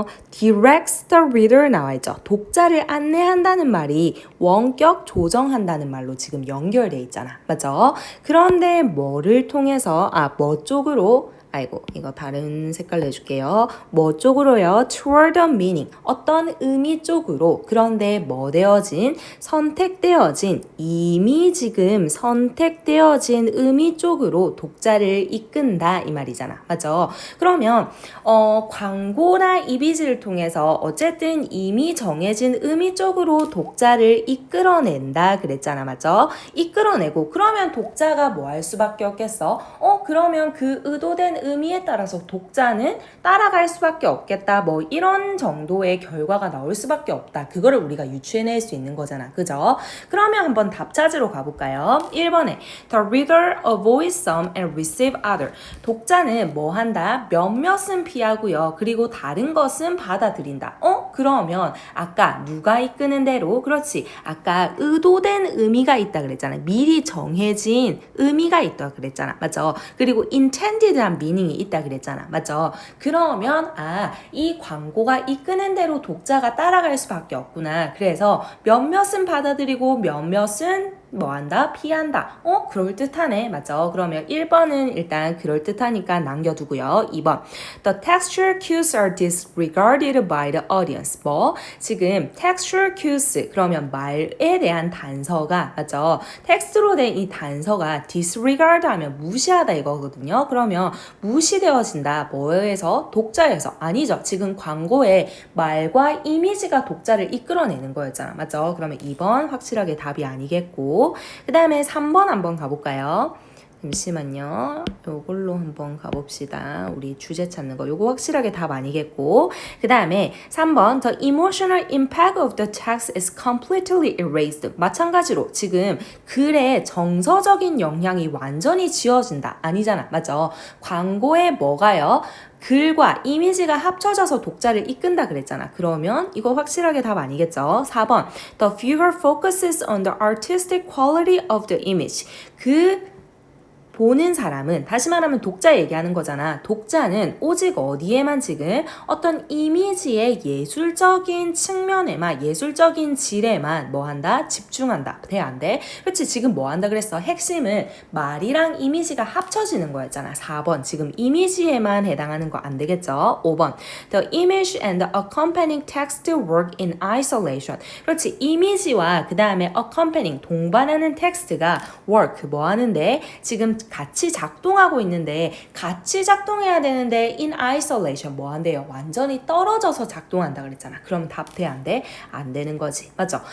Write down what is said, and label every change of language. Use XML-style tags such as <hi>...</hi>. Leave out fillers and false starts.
<en>directs the reader</en> <ko>나와 있죠. 독자를 안내한다는 말이 원격 조정한다는 말로 지금 연결돼 있잖아. 맞죠? 그런데 뭐를 통해서 뭐 쪽으로 이거 다른 색깔 내줄게요. 뭐 쪽으로요?</ko> <en>toward the meaning.</en> <ko>어떤 의미 쪽으로. 그런데 뭐 되어진? 선택되어진, 이미 지금 선택되어진 의미 쪽으로 독자를 이끈다 이 말이잖아. 맞죠? 그러면 광고나 이미지를 통해서 어쨌든 이미 정해진 의미 쪽으로 독자를 이끌어낸다 그랬잖아. 맞죠? 이끌어내고 그러면 독자가 뭐 할 수밖에 없겠어? 그러면 그 의도된 의미에 따라서 독자는 따라갈 수밖에 없겠다. 뭐 이런 정도의 결과가 나올 수밖에 없다. 그거를 우리가 유추해낼 수 있는 거잖아. 그죠? 그러면 한번 답 찾으러 가볼까요? 1번에</ko> <en>The reader avoids some and receive other.</en> <ko>독자는 뭐 한다? 몇몇은 피하고요. 그리고 다른 것은 받아들인다. 그러면 아까 누가 이끄는 대로, 그렇지, 아까 의도된 의미가 있다 그랬잖아. 미리 정해진 의미가 있다 그랬잖아. 맞죠? 그리고 intended한 미닝이 있다 그랬잖아. 맞죠? 그러면 이 광고가 이끄는 대로 독자가 따라갈 수밖에 없구나. 그래서 몇몇은 받아들이고 몇몇은 뭐한다? 피한다. 그럴듯하네. 맞죠? 그러면 1번은 일단 그럴듯하니까 남겨두고요. 2번.</ko> <en>The textual cues are disregarded by the audience.</en> <ko>지금 textual cues 그러면 말에 대한 단서가 맞죠? 텍스트로 된 이 단서가 disregard 하면 무시하다 이거거든요. 그러면 무시되어진다. 뭐에서? 독자에서. 아니죠. 지금 광고에 말과 이미지가 독자를 이끌어내는 거였잖아. 맞죠? 그러면 2번 확실하게 답이 아니겠고 그 다음에 3번 한번 가볼까요? 잠시만요. 요걸로 한번 가봅시다. 우리 주제 찾는 거. 요거 확실하게 답 아니겠고. 그 다음에 3번</ko> <en>The emotional impact of the text is completely erased.</en> <ko>마찬가지로 지금 글의 정서적인 영향이 완전히 지워진다. 아니잖아. 맞죠? 광고에 뭐가요? 글과 이미지가 합쳐져서 독자를 이끈다 그랬잖아. 그러면 이거 확실하게 답 아니겠죠?</ko> <en>4번 The viewer focuses on the artistic quality of the image.</en> <ko>보는 사람은 다시 말하면 독자 얘기하는 거잖아. 독자는 오직 어디에만 지금 어떤 이미지의 예술적인 측면에만 예술적인 질에만 뭐한다? 집중한다. 돼 안 돼? 그렇지 지금 뭐한다 그랬어? 핵심은 말이랑 이미지가 합쳐지는 거였잖아. 4번 지금 이미지에만 해당하는 거 안 되겠죠?</ko> <en>5번 The image and the accompanying text work in isolation.</en> <ko>그렇지 이미지와 그 다음에 accompanying 동반하는 텍스트가 work 뭐 하는데 지금 같이 작동하고 있는데 같이 작동해야 되는데</ko> <en>in isolation</en> <ko>뭐 한대요? 완전히 떨어져서 작동한다 그랬잖아. 그럼 답 돼? 안 돼? 안 되는 거지. 맞죠?</ko>